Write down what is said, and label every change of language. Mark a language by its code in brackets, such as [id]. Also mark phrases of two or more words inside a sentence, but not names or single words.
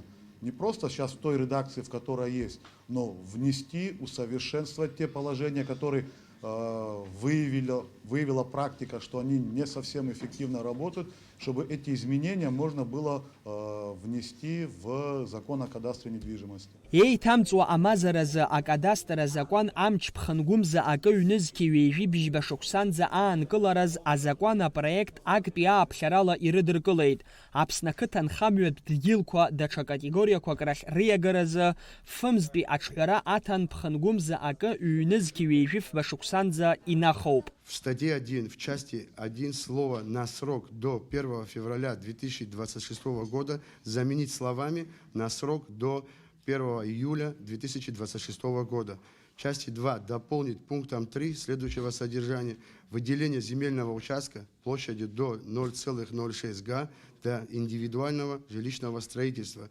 [ru] Не просто сейчас в той редакции, в которой есть, но внести, усовершенствовать те положения, которые выявила практика, что они не совсем эффективно работают, чтобы эти изменения можно было внести в закон о кадастре недвижимости. [ab] Еиҭамҵуа амазаразы акадастр азакәан амч ԥхынгәымза акы ҩнызқьи ҩежәи-быжьба шықәсанӡа аанкылараз азакәан апроект актәи ааԥхьарала ирыдыркылеит. Аԥсны ақыҭанхамҩатә дгьылқәа даҽа категориақәак рахь рыиагаразы фымзтәи аҿҳәара аҭан ԥхынгәымза акы ҩнызқьи ҩежәи-быжьба шықәсанӡа инахоуп. [ru] В статье 1, в части 1 слово «на срок до 1 февраля 2026 года» заменить словами «на срок до 1 июля 2026 года». В части 2 дополнить пунктом 3 следующего содержания: выделение земельного участка площадью до 0,06 га для индивидуального жилищного строительства.